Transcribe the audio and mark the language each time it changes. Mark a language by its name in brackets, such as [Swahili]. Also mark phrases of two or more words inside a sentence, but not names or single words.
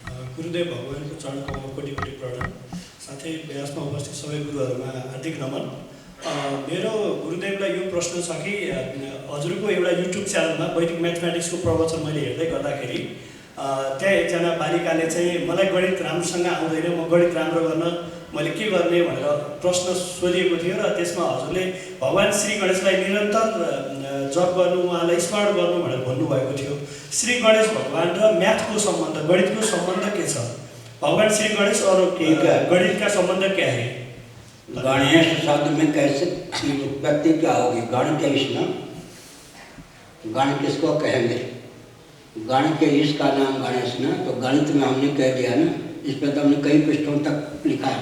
[Nepali] गुरुदेव भगवानको चरण कमलमा कोटि कोटि प्रणाम। साथै व्यासमा उपस्थित सबै गुरुहरूमा हार्दिक नमन। मेरो गुरुदेवलाई यो प्रश्न छ कि हजुरको एउटा युट्युब च्यानलमा वैदिक म्याथमेटिक्सको प्रवचन मैले हेर्दै गर्दाखेरि त्यहाँ एकजना बालिकाले चाहिँ मलाई गणित राम्रोसँग आउँदैन, म गणित राम्रो गर्न मैले के गर्ने भनेर प्रश्न सोधिएको थियो र त्यसमा हजुरले भगवान् श्री गणेशलाई निरन्तर जप गर्नु, उहाँलाई स्मरण गर्नु भनेर भन्नुभएको थियो। श्री गणेश भगवान् र म्याथको सम्बन्ध, गणितको सम्बन्ध के छ? [Hindi] भगवान् श्री गणेश और गणित का संबंध क्या है? गणेश शब्द में कैसे उत्पत्ति क्या होगी? गण के ईश ना, गण किसको कहेंगे? गण के ईश का नाम गणेश ना, तो गणित में हमने कह दिया ना, इस पर तो हमने कई पृष्ठों तक लिखा है।